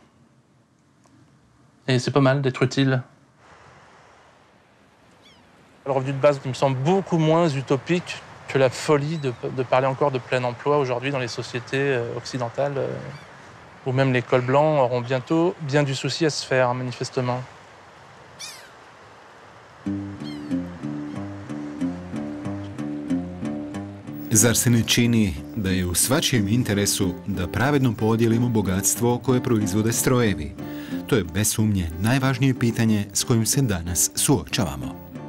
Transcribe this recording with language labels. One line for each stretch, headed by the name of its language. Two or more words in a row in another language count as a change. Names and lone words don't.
French: Et c'est pas mal d'être utile. Le revenu de base me semble beaucoup moins utopique que la folie de parler encore de plein emploi aujourd'hui dans les sociétés occidentales, où même les cols blancs auront bientôt bien du souci à se faire, manifestement.
Croatian: Zar se ne čini da je u svačijem interesu da pravedno podijelimo bogatstvo koje proizvode strojevi? To je bez sumnje najvažnije pitanje s kojim se danas suočavamo.